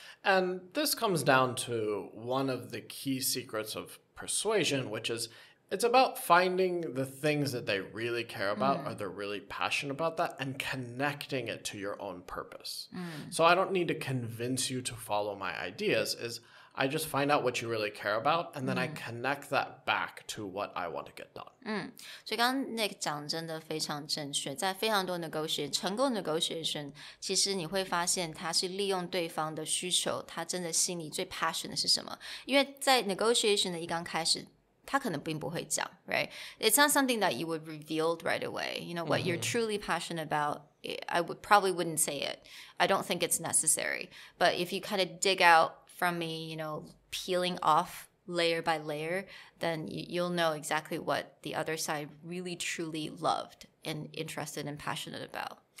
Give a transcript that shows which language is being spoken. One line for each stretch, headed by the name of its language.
English: And this comes down to one of the key secrets of persuasion, which is it's about finding the things that they really care about or they're really passionate about that and connecting it to your own purpose. So I don't need to convince you to follow my ideas. I just find out what you really care about and then I connect that back to what I want to get done.
Chinese: 所以刚刚 Nick 讲真的非常正确，在非常多 negotiation 成功 negotiation， 其实你会发现他是利用对方的需求，他真的心里最 passion 的是什么？因为在 negotiation 的一刚开始。他可能并不会讲 right?
English: It's not something that you would reveal right away. You know, what you're truly passionate about, I probably wouldn't say it. I don't think it's necessary. But if you kind of dig out from me, you know, peeling off layer by layer, then you'll know exactly what the other side really truly loved and interested and passionate about.